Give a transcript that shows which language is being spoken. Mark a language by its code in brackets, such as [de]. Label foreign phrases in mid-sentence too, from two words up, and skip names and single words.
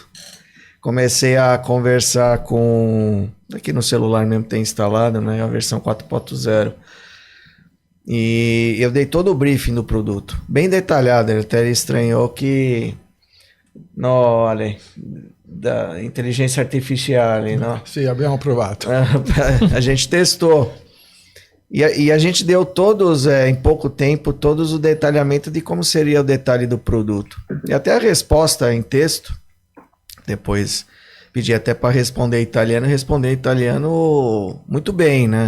[pt] Comecei a conversar com... Aqui no celular mesmo tem instalado, né? A versão 4.0. E eu dei todo o briefing do produto. Bem detalhado. Ele até estranhou que... No, Ale... da inteligência artificial, não? [it] Sì, abbiamo provato. [pt] A gente testou. E a gente deu todos, em pouco tempo, todos o detalhamento de como seria o detalhe do produto. E até a resposta em texto, depois pedi até para responder em italiano muito bem, né?